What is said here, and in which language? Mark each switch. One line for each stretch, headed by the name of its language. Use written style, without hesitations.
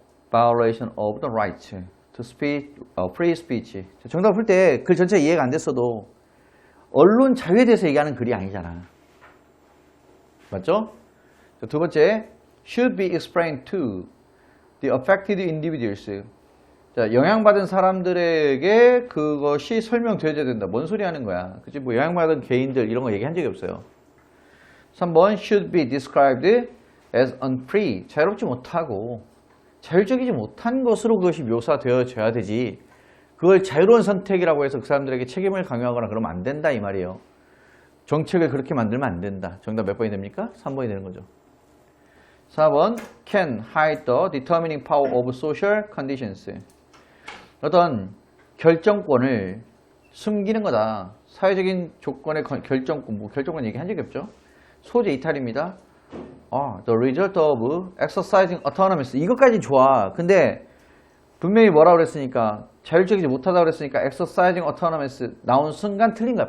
English: violation of the right to speech, free speech.
Korean: 정답 풀 때 글 전체 이해가 안 됐어도 언론 자유에 대해서 얘기하는 글이 아니잖아. 맞죠? 두 번째,
English: should be explained to the affected individuals.
Korean: 자, 영향받은 사람들에게 그것이 설명되어야 된다. 뭔 소리 하는 거야? 그치? 뭐 영향받은 개인들 이런 거 얘기한 적이 없어요. 3번,
English: should be described as unfree.
Korean: 자유롭지 못하고 자율적이지 못한 것으로 그것이 묘사되어져야 되지. 그걸 자유로운 선택이라고 해서 그 사람들에게 책임을 강요하거나 그러면 안 된다 이 말이에요. 정책을 그렇게 만들면 안 된다. 정답 몇 번이 됩니까? 3번이 되는 거죠. 4번
English: can hide the determining power of social conditions.
Korean: 어떤 결정권을 숨기는 거다. 사회적인 조건의 결정권, 뭐 결정권 얘기한 적이 없죠. 소재 이탈입니다.
English: The result of exercising autonomous.
Korean: 이것까지 좋아. 근데 분명히 뭐라고 그랬으니까 자율적이지 못하다고 그랬으니까
English: exercising autonomous
Korean: 나온 순간 틀린 거야.